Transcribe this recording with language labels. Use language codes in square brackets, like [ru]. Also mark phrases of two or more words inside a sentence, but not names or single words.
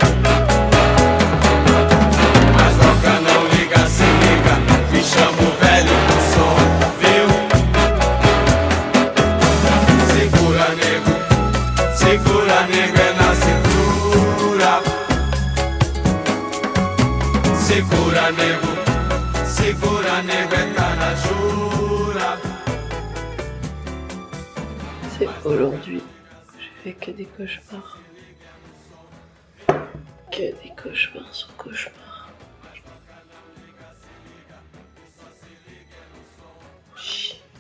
[pt] Mas Doca não liga, se liga, me chama o velho pro som, viu? Segura, nego é na cintura. Segura, nego é tá na jura. [fr] C'est aujourd'hui. J'ai fait que des cauchemars. Que des cauchemars sur cauchemars. Chut.